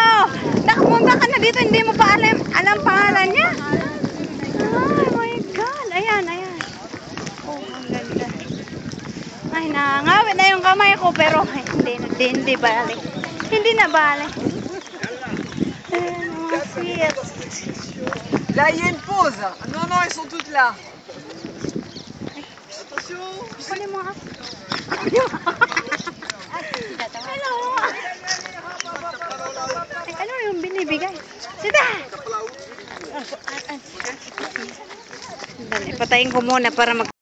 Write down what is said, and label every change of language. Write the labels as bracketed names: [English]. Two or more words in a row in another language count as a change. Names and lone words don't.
[Filipino] Nakapunta ka na dito, hindi mo pa alam pangalan niya? [English] Oh my God! [Filipino] Ayan, ayan. Oh, ang ganda. Ay, nangawit na yung kamay ko, pero hindi balik. Hindi na balik. Ayan, mga sweet. [French] Là, il y a une pause. Non, non, elles sont toutes là. Attention. [Filipino] Kunin mo ako. Hello! Ay, ano yung binibigay? Sita! Dali, patayin ko muna para mag